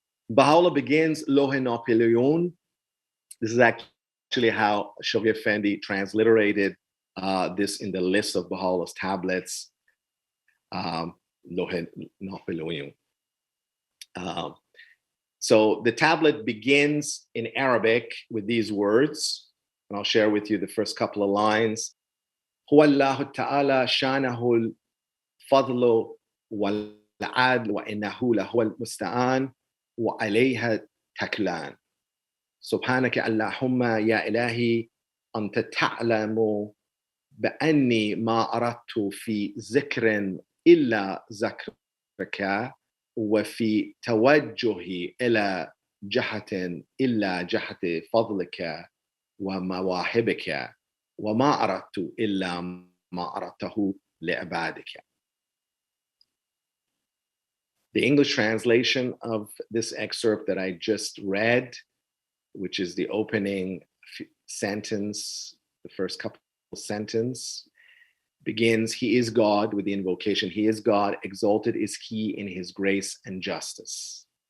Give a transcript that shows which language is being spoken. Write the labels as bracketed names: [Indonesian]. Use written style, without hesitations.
[English] Baha'u'lláh begins Loh Napoleon. This is actually how Shoghi Effendi transliterated this in the list of Baha'u'llah's tablets. Loh Napoleon. So the tablet begins in Arabic with these words, and I'll share with you the first couple of lines. [Arabic] هو الله تعالى شانه الفضل والعدل وإنه لهو المستعان وعليها تكلان. سبحانك اللهم يا إلهي أنت تعلم بأني ما أردت في ذكر إلا ذكرك وفي توجهي إلى جهة إلا جهة فضلك ومواهبك وما أردت إلا ما أردته لعبادك. [English] The English translation of this excerpt that I just read, which is the opening sentence, the first couple sentence, begins, He is God, with the invocation, He is God, exalted is He in His grace and justice.